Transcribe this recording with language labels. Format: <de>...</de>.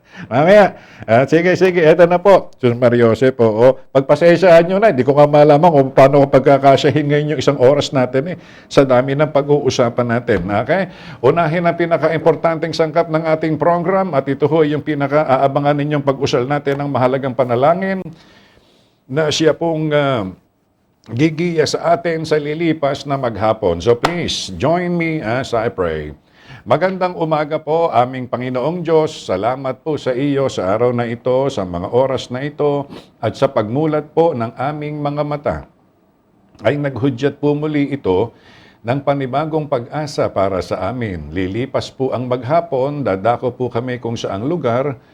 <tl>Mamaya, sige, eto na po. Sus Mariose po, pagpasensyahan nyo na, hindi ko nga malaman kung paano ko pagkakasyahin ngayon yung 1 oras natin sa dami ng pag-uusapan natin. Okay? Unahin ang pinaka-importanting sangkap ng ating program at ito ho yung pinaka-aabangan ninyong pag-usal natin ng mahalagang panalangin na siya pong gigiya sa atin sa lilipas na maghapon.</tl> <en>So please, join me as I pray.</en> <tl>Magandang umaga po, aming Panginoong Diyos. Salamat po sa iyo sa araw na ito, sa mga oras na ito, at sa pagmulat po ng aming mga mata. Ay naghudyat po muli ito ng panibagong pag-asa para sa amin. Lilipas po ang maghapon, dadako po kami kung saang lugar.</tl>